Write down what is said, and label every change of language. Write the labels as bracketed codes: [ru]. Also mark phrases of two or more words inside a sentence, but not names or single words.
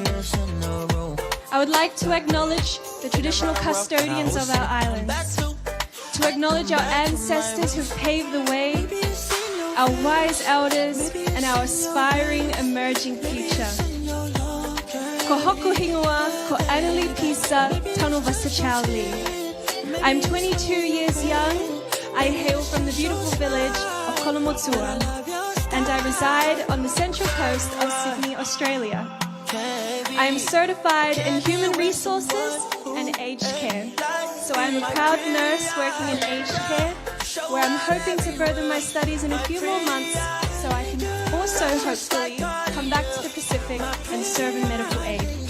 [en] I would like to acknowledge the traditional custodians of our islands, to acknowledge our ancestors who've paved the way, our wise elders, and our aspiring emerging future. [to] Ko hoku hingua, ko Arii Pisa, Tanuvasa Chou. [en] I'm 22 years young. I hail from the beautiful village of Kolomotua, and I reside on the central coast of Sydney, Australia. I am certified in human resources and aged care, so I'm a proud nurse working in aged care, where I'm hoping to further my studies in a few more months so I can also hopefully come back to the Pacific and serve in medical aid.